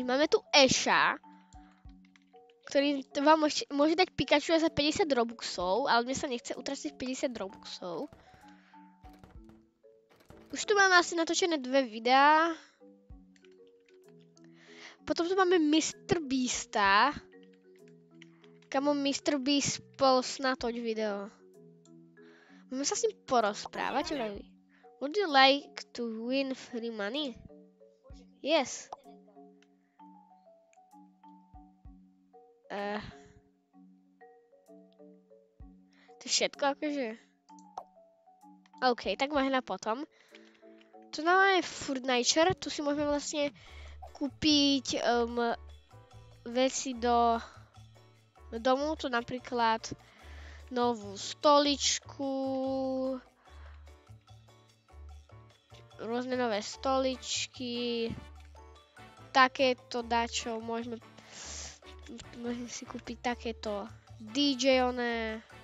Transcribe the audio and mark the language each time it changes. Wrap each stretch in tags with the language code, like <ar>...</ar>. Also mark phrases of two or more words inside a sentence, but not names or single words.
<sk>Máme tu Asha, ktorý vám môže dať Pikachu za 50 Robuxov, ale mne sa nechce utraciť 50 Robuxov. Už tu máme asi natočené 2 videá. Potom tu máme Mr. Beasta. Kamo Mr. Beast bol natoč video. Môžeme sa s ním porozprávať, čo?</sk> <en>Would you like to win free money?</en> <sk>Yes. To je všetko, akože? OK, tak možno potom. Tu máme Furniture, tu si môžeme vlastne kúpiť veci do domu, tu napríklad novú stoličku, rôzne nové stoličky, takéto dačo, môžeme si kúpiť takéto DJ-oné.</sk>